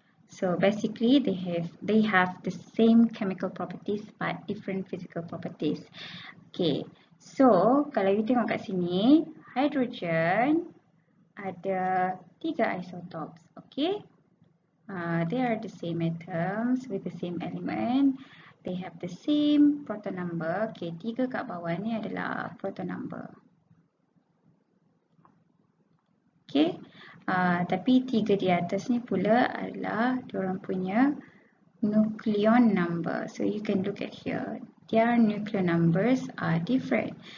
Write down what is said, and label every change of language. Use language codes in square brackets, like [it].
[en] So basically they have the same chemical properties but different physical properties. [ms] Okay, so kalau you tengok kat sini, hydrogen ada 3 isotopes. [en] Okay, they are the same atoms with the same element. They have the same proton number. [ms] Okay, 3 kat bawah ni adalah proton number. Okay. Tapi 3 di atas ni pula adalah diorang punya nucleon number. [en] So you can look at here. Their nucleon numbers are different.